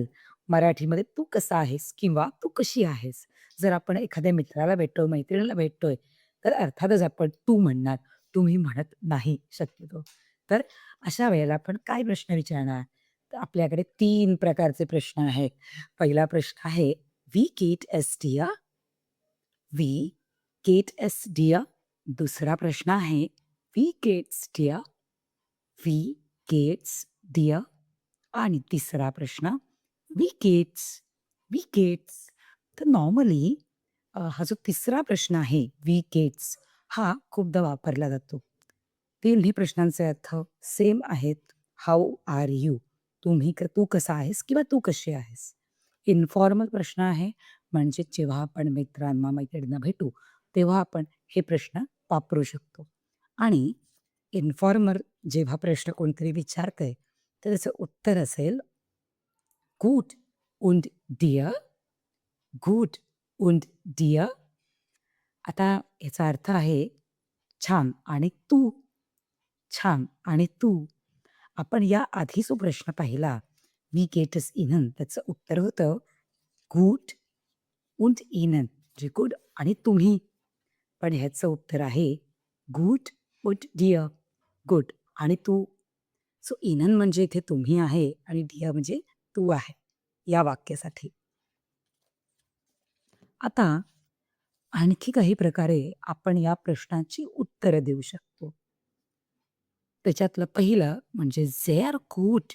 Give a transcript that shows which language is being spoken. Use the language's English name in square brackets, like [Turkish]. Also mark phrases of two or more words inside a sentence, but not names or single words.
[Marathi] मराठीमध्ये तू कसा आहेस किंवा तू कशी आहेस? जर आपण एखाद्या मित्राला भेटतोय, मैत्रिणीला भेटतोय, तर अर्थातच आपण तू म्हणणार. तुम्ही म्हणत नाही शक्यतो. तर अशा वेळेला आपण काय प्रश्न विचारणार? तर आपल्याकडे 3 प्रकारचे प्रश्न आहेत. पहिला प्रश्न आहे, [German] "Wie geht es dir?" "Wie geht es dir?" [Marathi] दुसरा प्रश्न आहे, [German] "Wie geht's dir?" "Wie geht's dir?" [Marathi] आणि तिसरा प्रश्न, [German] "Wie geht's?" "Wie geht's?" [Marathi] तर नॉर्मली हा जो तिसरा प्रश्न आहे, [German] "Wie geht's?" [Marathi] हा खूपदा वापरला जातो. तिन्ही प्रश्नांचे अर्थ सेम आहेत. [English] How are you? [Marathi] तू कसा आहेस किंवा तू कशी आहेस? इन्फॉर्मल प्रश्न आहे, म्हणजे जेव्हा आपण मित्रांना, मैत्रिणींना भेटू, तेव्हा आपण हे प्रश्न वापरू शकतो. आणि इन्फॉर्मल जेव्हा प्रश्न कोणतरी विचारतंय, तर त्याचं उत्तर असेल, [German] "Gut und dir?" "Gut und dir?" [Marathi] आता याचा अर्थ आहे, छान आणि तू? छान आणि तू? आपण या आधी जो प्रश्न पाहिला, [German] "Wie geht es Ihnen?" [Marathi] त्याचं उत्तर होतं, [German] "Gut und Ihnen." [Marathi] म्हणजे गुड आणि तुम्ही. पण ह्याचं उत्तर आहे, [German] "Gut und dir." [Marathi] गुड आणि तू. सो इनन म्हणजे इथे तुम्ही आहे आणि डिअर म्हणजे तू आहे या वाक्यासाठी. आता आणखी काही प्रकारे आपण या प्रश्नाची उत्तरं देऊ शकतो. त्याच्यातलं पहिलं म्हणजे [German] "Sehr gut."